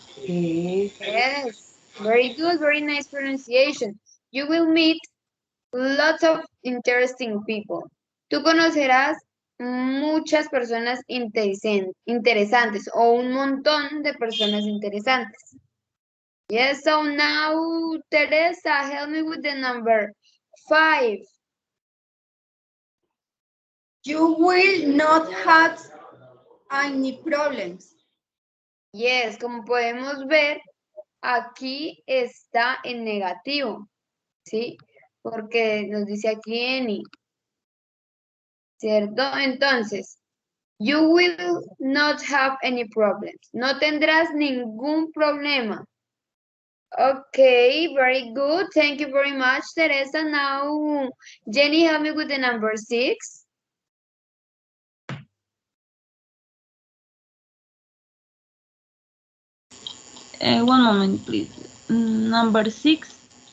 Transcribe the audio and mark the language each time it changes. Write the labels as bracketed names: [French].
[English] Yes, very good, very nice pronunciation. You will meet lots of interesting people. [Spanish] Tú conocerás muchas personas interesantes o un montón de personas interesantes. [English] Yes, so now, Teresa, help me with the number 5. You will not have any problems. [Spanish] Yes, como podemos ver, aquí está en negativo, ¿sí? Porque nos dice aquí any, ¿cierto? [English] Entonces, you will not have any problems. [Spanish] No tendrás ningún problema. [English] Okay, very good. Thank you very much, Teresa. Now, Jenny, help me with the number 6. One moment, please. Number 6.